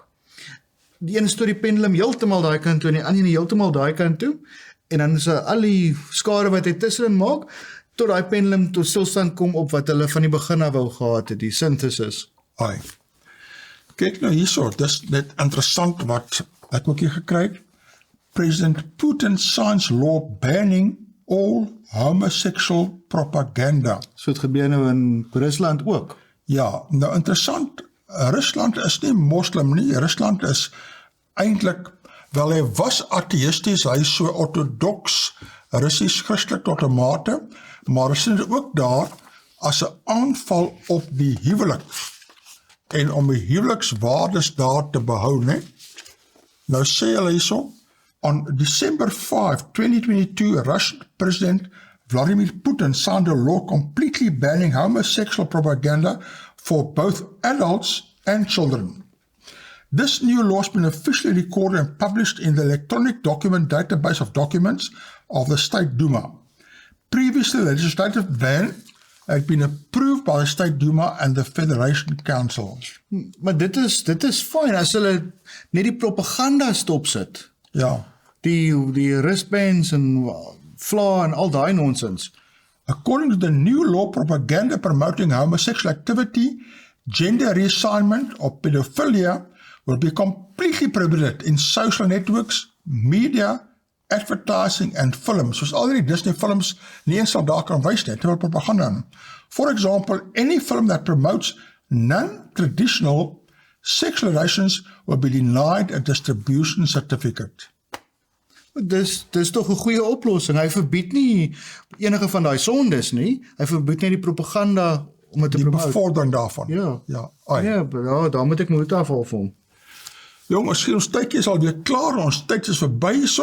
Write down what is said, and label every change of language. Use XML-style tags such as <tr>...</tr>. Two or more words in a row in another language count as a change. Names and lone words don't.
<af>Die een stoot die pendulum heeltemal daai kant toe en die ander heeltemal daai kant toe. En dan is al die skade wat hy tussenin maak, tot daai pendulum tot stilstand kom op wat hulle van die begin af wou gehad het, die synthesis. Ai. Kyk nou hierso, dis net interessant wat ek ook hier gekry het.</af> <en>President Putin signs law banning all homosexual propaganda.</en> <af>So het gebeur nou in Rusland ook. Ja, nou interessant, Rusland is nie moslim nie, Rusland is eintlik, wel hy was atheïsties, hy is so orthodox, Russies christelik tot 'n mate, maar is dit ook daar as 'n aanval op die huwelik en om die huwelikswaardes daar te behou, né? Nou sê hulle hierso,</af> <en>on December 5, 2022, Russian President Vladimir Putin signed a law completely banning homosexual propaganda for both adults and children. This new law has been officially recorded and published in the electronic document database of documents of the State Duma. Previously, the legislative ban had been approved by the State Duma and the Federation Council.</en> <af>Maar dit is fyn as hulle net die propaganda stopsit. Ja. Die wristbands en vla en al daai nonsens.</af> <en>According to the new law, propaganda promoting homosexual activity, gender reassignment or pedophilia will be completely prohibited in social networks, media, advertising and films.</en> <af>Soos al die Disney films nie eens sal daar kan wys nie, terwyl propaganda.</af> <en>For example, any film that promotes non-traditional sexual relations will be denied a distribution certificate.</en> <af>Dis tog 'n goeie oplossing. Hy verbied nie enige van daai sondes nie. Hy verbied net die propaganda om dit te promote. Die bevordering daarvan. Ja. Ja, daar moet ek moed afhaal vir hom. Jong, miskien ons tydjie is al weer klaar. Ons tyd is verby hierso.</af>